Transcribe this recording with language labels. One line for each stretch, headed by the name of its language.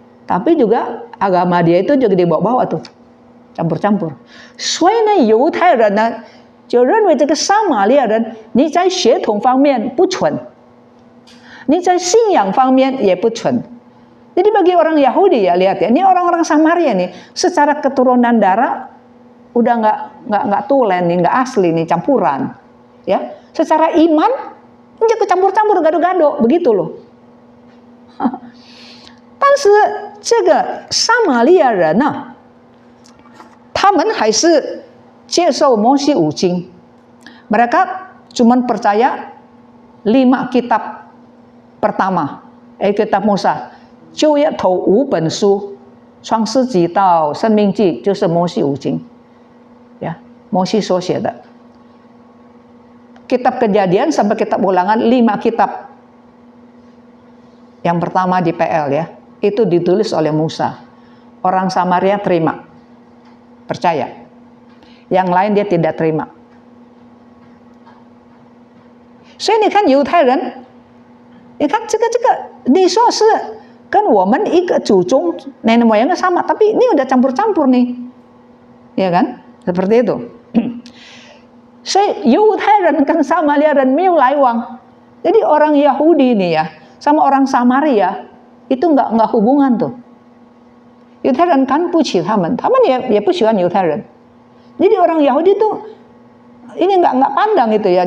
Indonesian: Tapi juga agama dia itu juga dibawa-bawa tuh, campur-campur.
Chinese: 所以呢，犹太人呢就认为这个撒玛利亚人，你在血统方面不纯，你在信仰方面也不纯。
Indonesian: Jadi bagi orang Yahudi ya lihat ya, ini orang-orang Samaria nih, secara keturunan darah udah nggak tulen nih, nggak asli nih, campuran, ya. Secara iman ini kecampur-campur, gado-gado, begitu loh.
Chinese: 但是这个撒玛利亚人呢，他们还是接受摩西五经，
Indonesian: mereka cuman percaya 5 kitab pertama, kitab Musa.
Chinese: 就业头5本书，《创世纪》到《生命记》就是摩西五经，摩西所写的
Indonesian: kitab Kejadian sampai kitab Ulangan 5 kitab. Yang pertama di PL ya, itu ditulis oleh Musa. Orang Samaria terima, percaya. Yang lain dia tidak terima.
Chinese: 所以你看犹太人，你看这个，你说是跟我们一个祖宗
Indonesian: nenek moyangnya sama, tapi ini udah campur-campur nih, ya kan? Seperti itu.
Chinese: 所以犹太人跟撒玛利亚人没有来往。
Indonesian: Jadi orang Yahudi nih ya, sama orang Samaria itu nggak hubungan tuh.
Chinese: 犹太人看不起他们也不喜欢犹太人。
Indonesian: Jadi orang Yahudi tuh ini nggak pandang itu ya.